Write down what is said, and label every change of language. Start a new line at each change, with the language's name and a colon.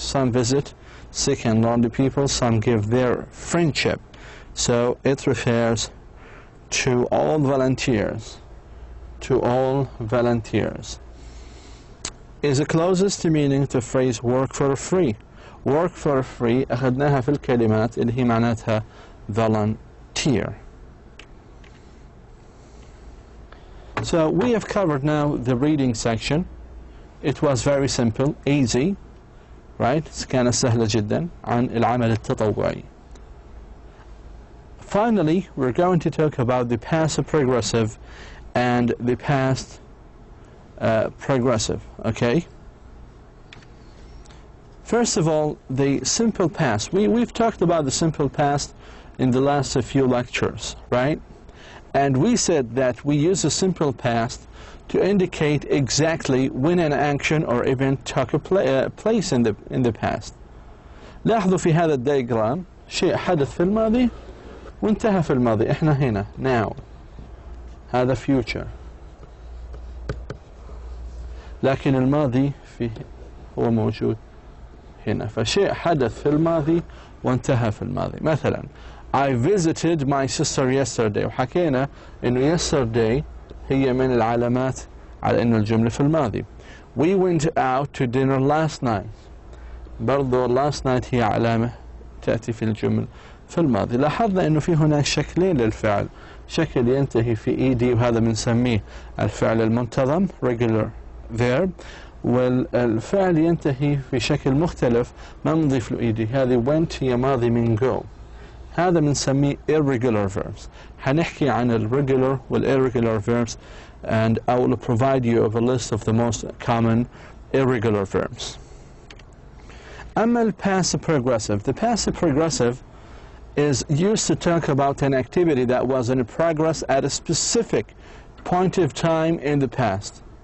English: Some visit sick and lonely people, some give their friendship. So it refers to all volunteers. To all volunteers. Is the closest meaning to phrase work for free. Work for free
Arabic: أخذناها في الكلمات اللي هي معناتها volunteer.
English: So we have covered now the reading section. It was very simple, easy, right?
Arabic: كانت سهلة جدا عن العمل التطوعي.
English: Finally, we're going to talk about the passive progressive and the past progressive, okay? First of all, the simple past. We've talked about the simple past in the last few lectures, right? And we said that we use the simple past to indicate exactly when an action or event took place in the past.
Arabic: لاحظوا في هذا الدياجرام شيء حدث في الماضي وانتهى في الماضي. احنا هنا now. هذا future. لكن الماضي فيه هو موجود هنا. فشيء حدث في الماضي وانتهى في الماضي.
English: مثلا I visited my sister yesterday.
Arabic: وحكينا إنه yesterday هي من العلامات على إنه الجملة في الماضي.
English: We went out to dinner last night.
Arabic: برضو last night هي علامة تأتي في الجمل في الماضي. لاحظنا إنه في هناك شكلين للفعل. شكل ينتهي في ED وهذا بنسميه الفعل المنتظم regular verb، والفعل ينتهي في شكل مختلف ما نضيف له ED. هذه went هي ماضي من go. هذا بنسميه irregular verbs. حنحكي عن الregular والirregular verbs,
English: and I will provide you with a list of the most common irregular verbs.
Arabic: أما الpassive progressive.
English: The passive progressive is used to talk about an activity that was in progress at a specific point of time in the past.